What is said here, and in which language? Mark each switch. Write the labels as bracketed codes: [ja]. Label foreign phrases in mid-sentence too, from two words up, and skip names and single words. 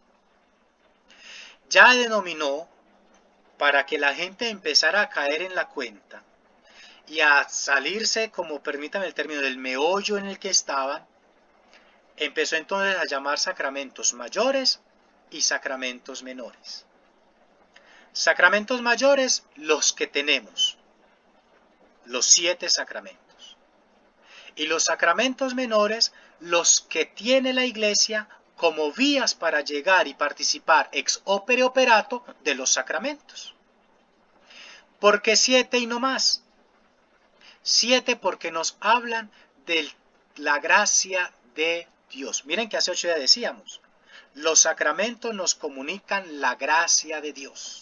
[es] Ya denominó, para que la gente empezara a caer en la cuenta y a salirse, como permítame el término, del meollo en el que estaban, empezó entonces a llamar sacramentos mayores y sacramentos menores. Sacramentos mayores, los que tenemos, los 7 sacramentos. Y los sacramentos menores, los que tiene la Iglesia como vías para llegar y participar [la] ex opere operato [es] de los sacramentos. ¿Por qué 7 y no más? 7 porque nos hablan de la gracia de Dios. Miren que hace 8 días decíamos, los sacramentos nos comunican la gracia de Dios.